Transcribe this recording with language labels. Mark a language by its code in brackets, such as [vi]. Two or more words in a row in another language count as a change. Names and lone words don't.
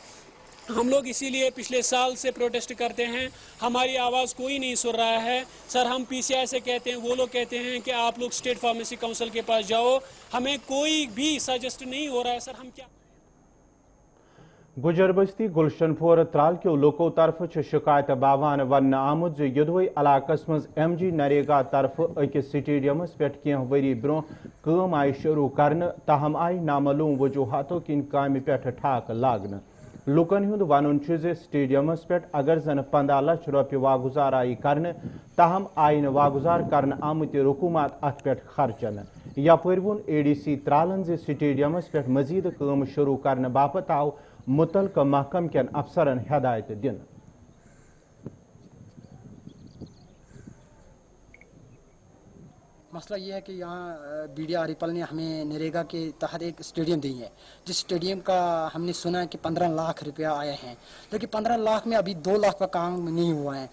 [hi] हम लोग इसीलिए पिछले साल से प्रोटेस्ट करते हैं, हमारी आवाज़ कोई नहीं सुन रहा है सर। हम पीसीआई से कहते हैं, वो लोग कहते हैं कि आप लोग स्टेट फार्मेसी काउंसिल के पास जाओ, हमें कोई भी सजेस्ट नहीं हो रहा है सर। हम क्या [ks] गुजर बस्ती गुलशनपुर त्राल के लोकों तरफ शिकायत बावान वन आमुद युद्धवे इलाकस मज MG नरेगा तरफ अकिस स्टेडियमस पे कह वरी ब्रो काम आई शुरू करने, ताहम आई नामालूम वजूहातों किन काम पे ठाक लागन। लुकन हुंद वन स्टेडियमस पे अगर जन 15 लाख रुपये वागुजार आई करने, ताहम आई वागुजार करने आमुत हुकूमत अत पे खर्चन। यपर वोन ADC त्रालन स्टेडियमस पे मजीद काम शुरू करने बापत आव मुतलका महकम के अफसरन हिदायत दिन। [hi] मसला ये है कि यहाँ BDR रिपल ने हमें नरेगा के तहत एक स्टेडियम दी है, जिस स्टेडियम का हमने सुना है कि 15 लाख रुपया आए हैं, लेकिन 15 लाख में अभी 2 लाख का काम नहीं हुआ है।